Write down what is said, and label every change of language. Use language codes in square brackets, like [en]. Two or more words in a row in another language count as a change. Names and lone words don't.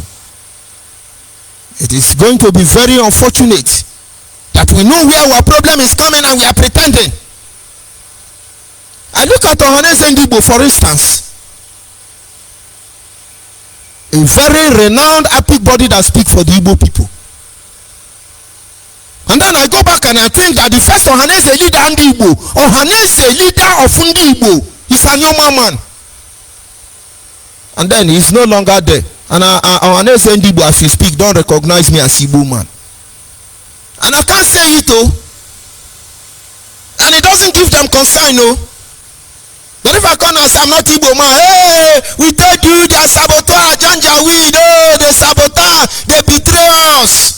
[en] It is going to be very unfortunate that we know where our problem is coming and we are pretending. I look at Ohaneze Ndigbo, for instance. A very renowned epic body that speaks for the Igbo people. And then I go back and I think that the first Ohaneze leader Ndigbo, Ohaneze leader of Ndigbo, is a normal man. And then he's no longer there. And Ohaneze Ndigbo, as we speak, don't recognize me as Igbo man. And I can't say it, oh. And it doesn't give them concern, no. But if I come and say I'm not Igbo man, hey, we told you they are saboteur, Janjaweed, oh, they saboteur, they betray us.